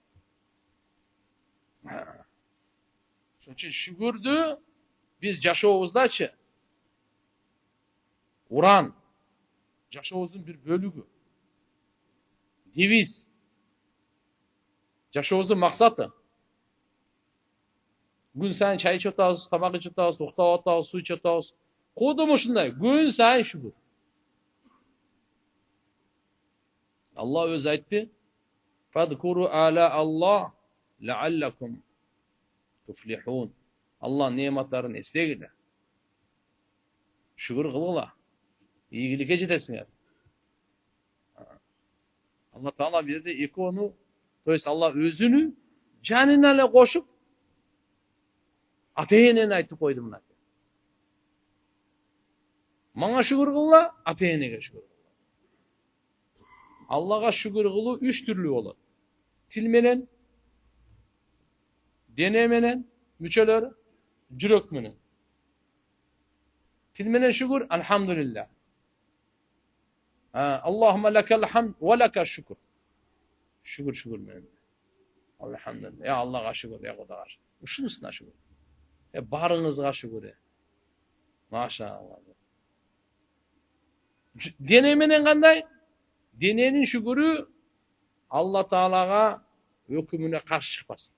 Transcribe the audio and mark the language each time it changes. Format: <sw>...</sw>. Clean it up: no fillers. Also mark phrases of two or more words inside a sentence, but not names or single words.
<ky>Ошон үчүн шүгүрдү биз жашообуздачы уран, жашообуздун бир бөлүгү, девиз, жашообуздун максаты. Күн сайын чай ичип атабыз, тамак ичип атабыз, уктап атабыз, суу ичип атабыз. Кодум ушундай, күн сайын шүгүр. Алла өзү айтты:</ky> <ar>"فاذكروا آلاء الله لعلكم تفلحون."</ar> <ky>Алла неаматтарын эстегиле. Шүгүр кылгыла. Ийгиликке жетесиңер. Алла Таала берди экөөнү,</ky> <ru>то есть</ru> <ky>Алла өзүнү жанына эле кошуп, ата-энени айтып койду мына. Мага шүгүр кылгыла, ата-энеге шүгүр кылгыла. Аллага шүгүр кылуу 3 түрлүү болот. Тил менен, дене менен, мүчөлөр, жүрөк менен. Тил менен шүгүр, алхамдулилlah.</ky> <ar>اللهم لك الحمد ولك الشكر.</ar> <ky>Шүгүр менен. Алхамдулилlah. Я Аллага шүгүр, я Кудайга шүгүр. Ушунусуна шүгүр. Барыңызга шүгүр. Машалла. Дене менен кандай? Дененин шүгүрү Алла Таалага өкүмүнө каршы чыкпасын.</ky>